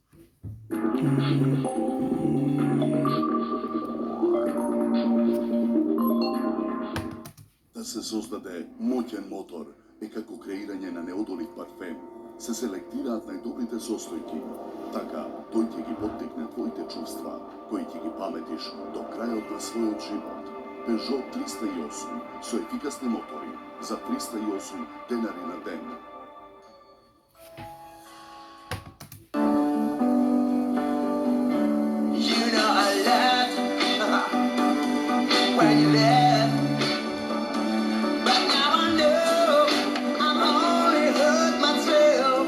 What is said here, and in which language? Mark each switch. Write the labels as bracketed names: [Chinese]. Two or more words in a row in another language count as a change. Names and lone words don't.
[Macedonian] Да се создаде моќен мотор е како креирање на неодолив парфем. Се селектираат најдобрите состојки. Така, тој ќе ги поттикне твоите чувства, кои ќе ги паметиш до крајот на својот живот. Peugeot 308 со ефикасни мотори за 308 денари на ден. [English] You know I love when you left, but now I know I'm only hurt myself.